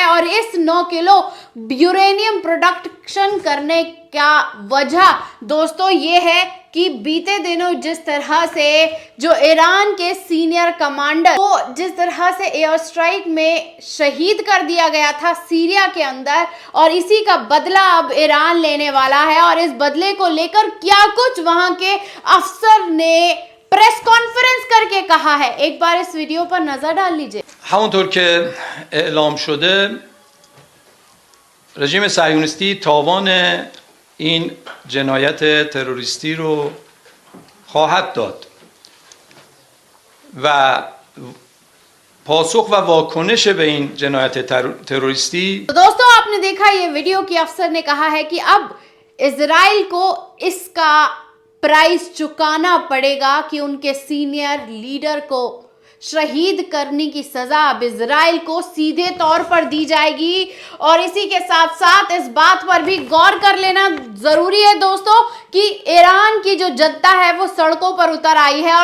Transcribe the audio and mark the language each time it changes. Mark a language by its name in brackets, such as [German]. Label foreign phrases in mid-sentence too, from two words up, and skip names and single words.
[Hindi] और इस 9 किलो यूरेनियम प्रोडक्शन करने का वजह दोस्तों ये है कि बीते दिनों जिस तरह से जो ईरान के [English] senior commander [Hindi] को जिस तरह से [English] air strike [Hindi] में शहीद कर दिया गया था सीरिया के अंदर, और इसी का बदला अब ईरान लेने वाला है। और इस बदले को लेकर क्या कुछ वहां के अफसर ने [English] press conference [Hindi] करके कहा है, एक बार इस वीडियो पर नजर डाल लीजिए। [Persian] همونطور که اعلام شده رژیم صهیونیستی تاوان این جنایت تروریستی رو خواهد داد و پاسخ و واکنش به این جنایت تروریستی [Hindi] तो दोस्तों आपने देखा ये वीडियो की अफसर ने कहा है कि अब इजराइल को इसका प्राइस चुकाना पड़ेगा कि उनके [English] senior leader [Hindi] को शहीद करने की सजा अब इजराइल को सीधे तौर पर दी जाएगी। और इसी के साथ साथ इस बात पर भी गौर कर लेना जरूरी है दोस्तों कि ईरान की जो जनता है वो सड़कों पर उतर आई है।